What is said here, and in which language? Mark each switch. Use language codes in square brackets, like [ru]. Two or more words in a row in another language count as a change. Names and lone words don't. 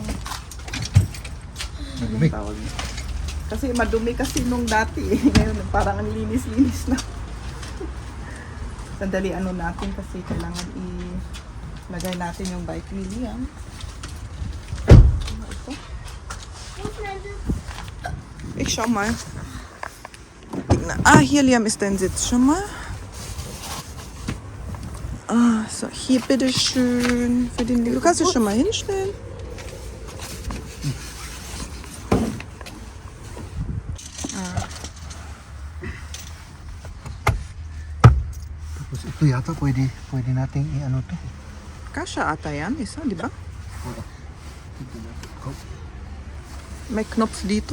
[tl] Madumi. anong tawag? Kasi madumi kasi nung dati. Ngayon, parang ang linis-linis na. Sandali ano natin kasi kailangan ilagay natin yung bike ni Liam. Ano ito? [de] Ich schau mal. Hier Liam ist dein Sitz schon mal. So, hier bitteschön. Für den, du kannst dich schon mal hinstellen. [tl] Tapos ito yata, pwede nating i-ano to. Kasha ata yan, isa, di ba? May knopf dito.